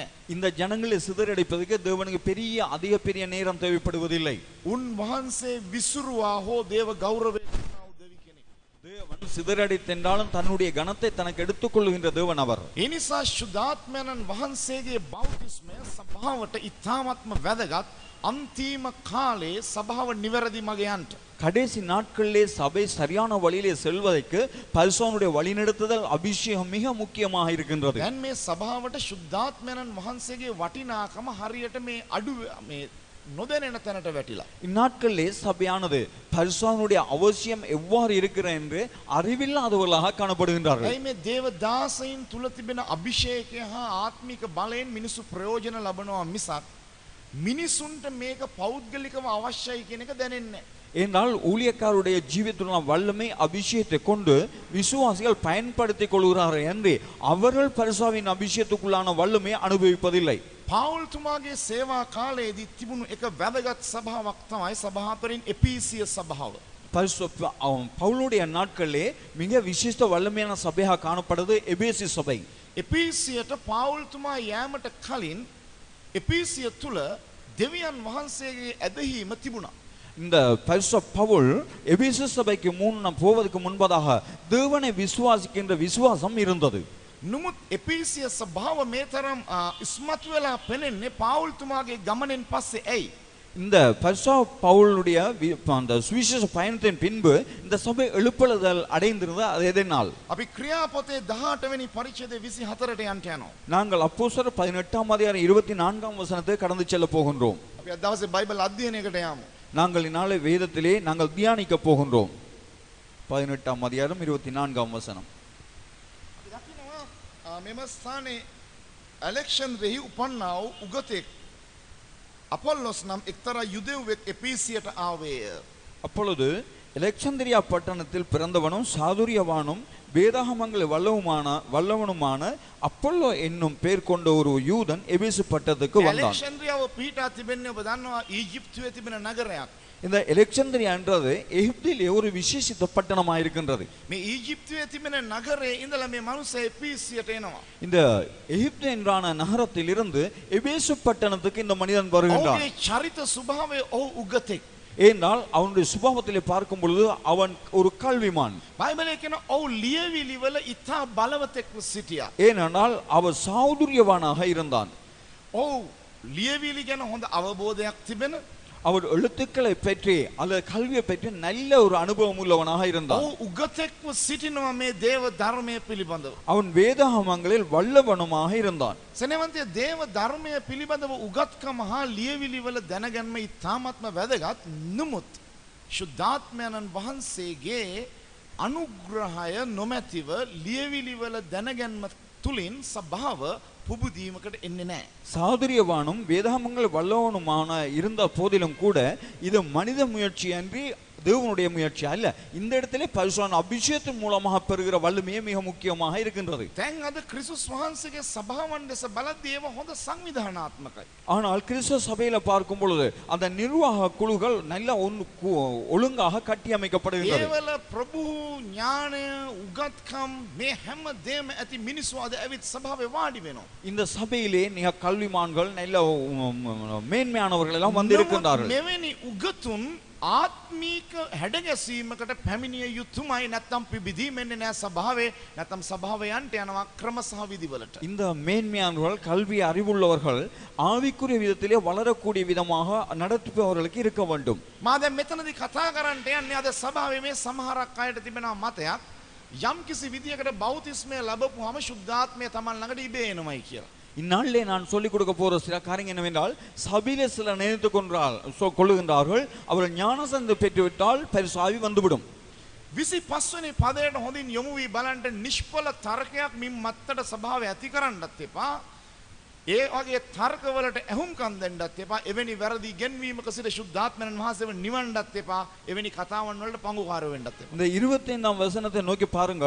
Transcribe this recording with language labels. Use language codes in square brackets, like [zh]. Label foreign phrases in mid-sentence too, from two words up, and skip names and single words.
[ta] இந்த ஜனங்களை சிதறடிப்பதற்கு தேவனுக்கு அதிக பெரிய நேரம் தேவைப்படுவதில்லை. [si] උන්වහන්සේ විසිරුවා හෝ දේව ගෞරවය කරනා වූ දෙවි කෙනෙක්. [ta] தேவன் சிதறடித்தென்றாலும் தன்னுடைய கனத்தை தனக்கு எடுத்துக்கொள்ளுகின்ற தேவன் அவர். [si] ඒ නිසා ශුද්ධාත්මයන්න් වහන්සේගේ බෞතිස්මය සභාවට ඉතාමත්ම වැදගත්. අන්තිම කාලේ සභාව නිවැරදි මග යන්න. [ta] கடைசி நாட்களிலே சபை சரியான வழியிலே செல்வதற்கு பரிசுத்தனுடைய வழிநடத்துதல் அபிஷேகம் மிக முக்கியமாக இருக்கின்றது. [si] දැන් මේ සභාවට ශුද්ධාත්මයන්න් වහන්සේගේ වටිනාකම හරියට මේ අඩු මේ නොදැනෙන තැනට වැටිලා. [ta] இந்நாட்களிலே சபையானது பரிசுத்தனுடைய அவசியம் எவ்வாறு இருக்கிறது என்று அறிவில்லாதவர்களாக காணப்படுகின்றார்கள். [si] එයි මේ දේව දාසයින් තුල තිබෙන අභිෂේකය හා ආත්මික බලයෙන් මිනිසු ප්‍රයෝජන ලබනවා මිසක් මිනිසුන්ට මේක පෞද්ගලිකව අවශ්‍යයි කියන එක දැනෙන්නේ නැහැ. [ta] ஏனால் ஊழியக்காரருடைய ஜீவியத்துள்ள வல்லமை அபிஷேகத்தை கொண்டு விசுவாசிகள் பயன்படுத்திக் கொள்கிறார்கள் என்று அவர்கள் பரிசுத்தாவின் அபிஷேகத்துக்குள்ளான வல்லமை அனுபவிப்பதில்லை. [si] පවුල්තුමාගේ සේවා කාලයේදී තිබුණු එක වැදගත් සභාවක් තමයි සභාපතින් එපීසිය සභාව. [ta] பவுலுடைய நாட்களிலே மிக விசிஷ்ட வல்லமையான சபையாக காணப்படுவது எபேசு சபை. [si] එපීසියට පවුල්තුමා යෑමට කලින් එපීසිය තුල දෙවියන් වහන්සේගේ ඇදහිීම තිබුණා. [ta] இந்த பரிசுத்த பவுல் எபேசு சபைக்கு போவதற்கு முன்பதாக தேவனை விசுவாசிக்கின்ற விசுவாசம் இருந்தது. [si] නමුත් එපීසිය සභාව මේ තරම් ඉස්මතු වෙලා පෙනෙන්නේ පවුල්තුමාගේ ගමනෙන් පස්සේ ඇයි? [ta] இந்த பரிசுத்த பவுலுடைய அந்த சுவிசேஷ பயணத்தின் பின்பு இந்த சபை எழுப்புதல் அடைந்திருந்தது. அது எதனால்? [si] අපි ක්‍රියාපොතේ 18 වෙනි පරිච්ඡේදයේ 24ට යන්න යනවා. [ta] நாங்கள் அப்போஸ்தலர் 18ஆம் அதிகாரம் 24ஆம் வசனத்தை கடந்து செல்ல போகின்றோம். [si] අපි අද දවසේ බයිබල් අධ්‍යයනයකට යමු. [ta] நாங்கள் இந்நாளை வேதத்திலே நாங்கள் தியானிக்க போகின்றோம். 18ஆம் அதிகாரம் 24ஆம் வசனம். [si] අපි දකිනවා මෙම ස්ථානයේ ඇලෙක්සැන්ද්‍රෙහි උපන්නා වූ උගතෙක් අපොල්ලොස් නම් එක්තරා යුදෙව්වෙක් එපීසියට ආවේය. [ta] அப்பொழுது எலெக்சந்திரியா பட்டணத்தில் பிறந்தவனும் சாதுரியவானும் வேதாகமங்களை வல்லவனுமான அப்பொல்லோ என்னும் பேர் கொண்ட ஒரு யூதன் எபேசு பட்டணத்துக்கு வந்தான். [si] ඇලෙක්සැන්ද්‍රියාව පීඨා තිබෙන්නේ ඔබ දන්නවා ඊජිප්තුවේ තිබෙන නගරයක්. [ta] இந்த எலெக்சந்திரியா என்றது எகிப்திலே ஒரு விசேஷித்த பட்டணமாக இருக்கின்றது. [si] මේ ඊජිප්තුවේ තිබෙන නගරේ ඉඳලා මේ මනුස්සයා එපීසියට එනවා. [ta] இந்த எகிப்து என்றான நகரத்தில் இருந்து எபேசு பட்டணத்துக்கு இந்த மனிதன் வருகின்றான். [si] ඔහුගේ චරිත ස්වභාවය ඔහු උගතෙක්. [ta] ஏனால் அவனுடைய சுபாவத்திலே பார்க்கும் பொழுது அவன் ஒரு கல்விமான். [si] බයිබලයේ කියන ඔහු ලියවිලි වල ඉතා බලවතෙක්ව සිටියා. [ta] ஏனென்றால் அவர் சாதுரியவானாக இருந்தான். [si] ඔහු ලියවිලි ගැන හොඳ අවබෝධයක් තිබෙන [ta] அவர் எழுத்துக்களை பற்றி அல்லது கல்வியை பற்றி நல்ல ஒரு அனுபவம் உள்ளவனாக இருந்தான். [si] ඔහු උගතෙක්ව සිටිනවා මේ දේව ධර්මයේ පිළිබඳව. அவன் வேதாகமங்களில் வல்லவனுமாக இருந்தான். සෙනෙවන්තය දේව ධර්මය පිළිබඳව උගත්කම හා ලියවිලි වල දැනගැන්ම ඉතාමත්ම වැදගත්. නමුත් ශුද්ධාත්මයන්න් වහන්සේගේ අනුග්‍රහය නොමැතිව ලියවිලි වල දැනගැන්ම තුලින් සභාව පුබුදීමකට එන්නේ නැහැ. [ta] சாதுரியவானும் வேதாகமங்கள் வல்லவனுமான இருந்த போதிலும் கூட இது மனித முயற்சி அன்றி தேவனுடைய முயற்சி அல்ல. இந்த இடத்திலே பரிசுத்த அபிஷேகத்தின் மூலமாக பெறுகிற வல்லமையே மிக முக்கியமாக இருக்கின்றது. [si] දැන් අද ක්‍රිස්තුස් වහන්සේගේ සභාවන් දෙස බලද්දී ඒව හොඳ සංවිධානාත්මකයි. [ta] ஆனால் கிறிஸ்தவ சபையில பார்க்கும் பொழுது அந்த நிர்வாக குழுக்கள் நல்ல ஒழுங்காக கட்டி அமைக்கப்படுகின்றது. [si] ඒවල ප්‍රභු ඥානය උගත්කම් මේ හැම දෙයක්ම ඇති මිනිස්සු අද ඇවිත් සභාවේ වාඩි වෙනවා. [ta] இந்த சபையிலே மிக கல்விமான்கள் நல்ல மேன்மையானவர்கள் எல்லாம் வந்து இருக்கின்றார்கள். [si] මෙවැනි උගතුන් ආත්මීක හැඩගැසීමකට පැමිණිය යුතුමයි. නැත්නම් පිබිදීමෙන්නේ නැහැ සභාවේ. නැත්නම් සභාව යන්ට යනවා ක්‍රම සහ විධිවලට. [ta] இந்த மேன்மையானவர்கள் கல்வி அறிவுள்ளவர்கள் ஆவிக்குரிய விதத்திலே வளரக்கூடிய விதமாக நடத்துபவர்களுக்கு இருக்க வேண்டும். [si] මා දැන් මෙතනදී කතා කරන්නට යන්නේ අද සභාවේ මේ සමහරක් අයට තිබෙනවා මතයක් යම් කිසි විදියකට බෞතිස්මය ලැබපුවාම ශුද්ධාත්මය Taman ළඟට ඉබේ එනමයි කියලා. [ta] இந்நாளிலே நான் சொல்லிக் கொடுக்க போற சில காரியம் என்னவென்றால் சபையிலே சில நினைத்து கொள்ளுகின்றார்கள் அவர்கள் ஞானசந்து பெற்றுவிட்டால் பரிசுத்த ஆவி வந்துவிடும். [si] 25 වෙනි පදයට හොඳින් යොමු වී බලන්න නිෂ්ඵල තර්කයක් මින් මත්තට සභාවේ ඇති කරන්නත් එපා. ඒ වගේ තර්කවලට ඇහුම්කන් දෙන්නත් එපා. එවැනි වැරදි ගෙන්වීමක සිට ශුද්ධාත්මයන් වහන්සේව නිවන්නත් එපා. එවැනි කතාවන් වලට පංගුකාරව වෙන්නත් එපා. [ta] இந்த 25ஆம் வசனத்தை நோக்கி பாருங்கள்.